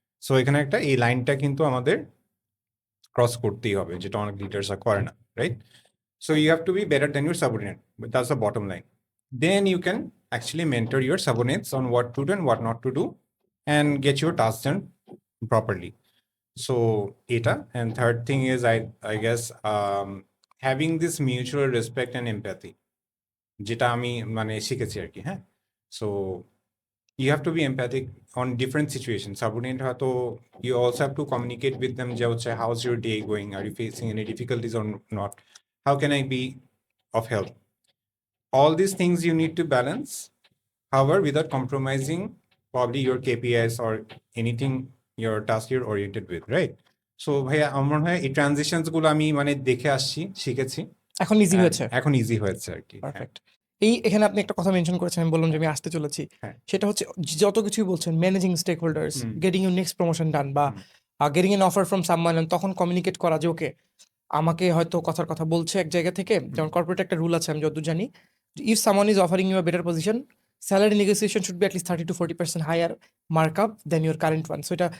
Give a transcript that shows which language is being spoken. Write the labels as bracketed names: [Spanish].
[Bangla] So এখানে একটা এই লাইনটা কিন্তু আমাদের ক্রস করতেই হবে, যেটা অনেক লিডার্সরা করে না, right? [English] So you have to be better than your subordinate, that's the bottom line. Then you can actually mentor your subordinates on what to do and what not to do and get your task done properly. So eta, and third thing is I guess having this mutual respect and empathy, [Bangla] যেটা আমি মানে শিখেছি আর কি। [English] হ্যাঁ, so you have to be empathic on different situations. Subordinate হয়তো you also have to communicate with them যে হচ্ছে how's your day going, are you facing any difficulties or not, how can I be of help. All these things you need to balance, however without compromising probably your KPIs or anything your task you're oriented with, right? [Bangla] So ভাইয়া আমার মনে হয় এই transitions গুলো আমি মানে দেখে আসছি, শিখেছি। এখন ইজি হয়েছে। এখন ইজি হয়েছে আর কি। হ্যাঁ পারফেক্ট। এখানে আপনি একটা কথা মেনশন করেছেন, আমি বললাম যে আমি আসতে চলেছি। হ্যাঁ সেটা হচ্ছে যত কিছুই বলছেন managing stake holders, hmm getting your next promotion ডান, বা হুম getting N offer from someone, তখন কমিউনিকেট করা যে ওকে আমাকে হয়তো কথার কথা বলছে এক জায়গা থেকে, যেমন কর্পোরেট একটা রুল আছে আমি যতদূর জানি, [English] If someone is offering you a better position, salary negotiation should be at least 30 to 40% higher mark up than your current one. [Bangla] So এটা